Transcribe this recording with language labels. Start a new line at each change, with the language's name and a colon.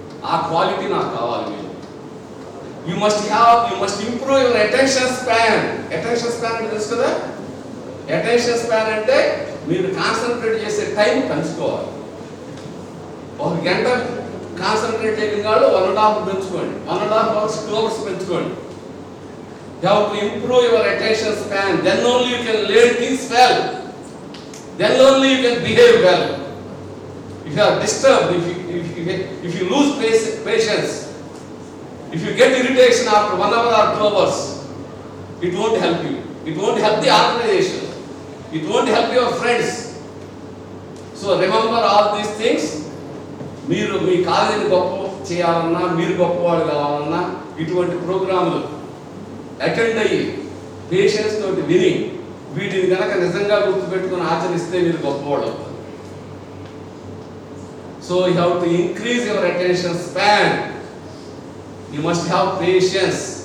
Telugu: ఆ క్వాలిటీ నాకు కావాలి. మీరు
English: You must improve your attention span.
Telugu: Attention span అంటే తెలుసు కదా. అటెన్షన్ స్పాన్ అంటే మీరు కాన్సన్ట్రేట్ చేసే టైం పెంచుకోవాలి. 1 గంట కాన్సన్ట్రేట్ చేయడం కాదు, 1.5 పెంచుకోండి, 1.5 hours 2 hours పెంచుకోండి.
English: You have to improve your attention span. Then only you can learn things well. Then only you can behave well. If you are disturbed, if you lose patience, if you get irritation after 1 hour or 2 hours, it won't help you. It won't help the organization. It won't help your friends. So remember all these things.
Telugu: మీరు మీ కాలేజీని గొప్ప చేయాలన్నా, మీరు గొప్పవాళ్ళు కావాలన్నా ఇటువంటి ప్రోగ్రాంలు attend అయ్యి పేషెన్స్ తోటి విని వీటిని కనుక నిజంగా గుర్తుపెట్టుకుని ఆచరిస్తే మీరు గొప్పవాళ్ళు అవుతారు.
English: So you have to increase your attention span. You must have patience.